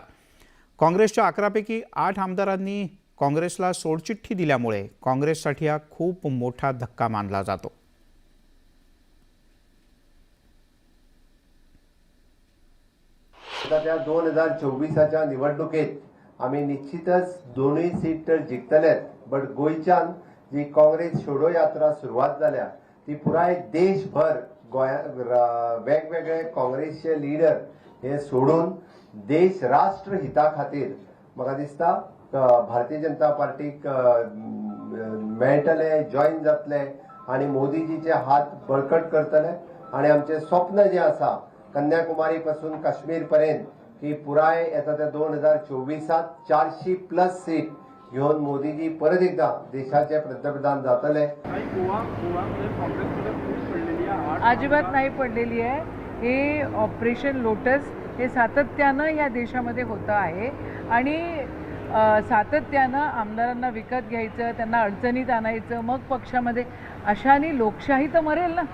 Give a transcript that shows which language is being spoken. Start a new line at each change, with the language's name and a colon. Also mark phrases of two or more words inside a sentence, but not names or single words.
Marathi: काँग्रेसच्या 11 पैकी 8 आमदारांनी काँग्रेसला सोडचिठ्ठी दिल्यामुळे काँग्रेससाठी हा खूप मोठा धक्का मानला जातो.
Konkani: त्या 2024च्या निवडणुकीत आम्ही निश्चितच दोन्ही सीट तर जिखतलेच, बट गोंयच्यान जी काँग्रेस छोडो यात्रा सुरुवात जाल्या ती पुराय देशभर वेगवेगळे काँग्रेसचे लिडर हे सोडून देश राष्ट्र हिता खातीर म्हाका दिसता भारतीय जनता पार्टीक मेळटले, जॉईन जातले आणि मोदीजीचे हात बळकट करतले. आणि आमचे स्वप्न जे आसा कन्याकुमारी पासून काश्मीर पर्यंत की पुराय येता त्या 2024 400+ सीट घेऊन मोदीजी परत एकदा देशाचे पंतप्रधान जातले.
Marathi: अजिबात नाही पडलेली आहे. हे ऑपरेशन लोटस हे सातत्यानं या देशामध्ये होतं आहे आणि सातत्यानं आमदारांना विकत घ्यायचं, त्यांना अडचणीत आणायचं, मग पक्षामध्ये अशाने लोकशाही तर मरेल ना.